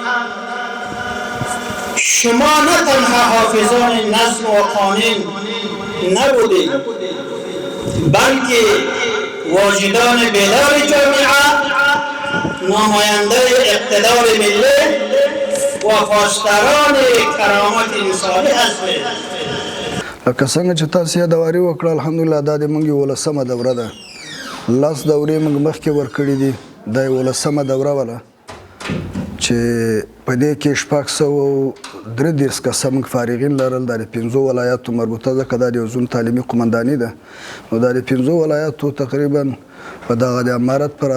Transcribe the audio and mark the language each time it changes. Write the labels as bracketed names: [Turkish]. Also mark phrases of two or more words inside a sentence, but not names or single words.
[Persian] شما نه تنها حافظان نظم و قانون نبودید بلکه واجدان بیدار جامعه نماینده اقتدار ملی و پاسداران کرامت انسانی هستید. [Pashto] لکه څنګه چې تاسو یادواري وکړه الحمدلله دا د موږ ولسمه دوره ده لاس دورې موږ مخکې ورکړې دي دا ولسمه دوره وله چې په دې کې 633 کسه موږ فارغین لرل د 5 ولایاتو مربوطه ځکه دا د یو زون تعلیمي قمنداني ده نو دا د 5 ولایاتو تقریبا په دغه د امارت پر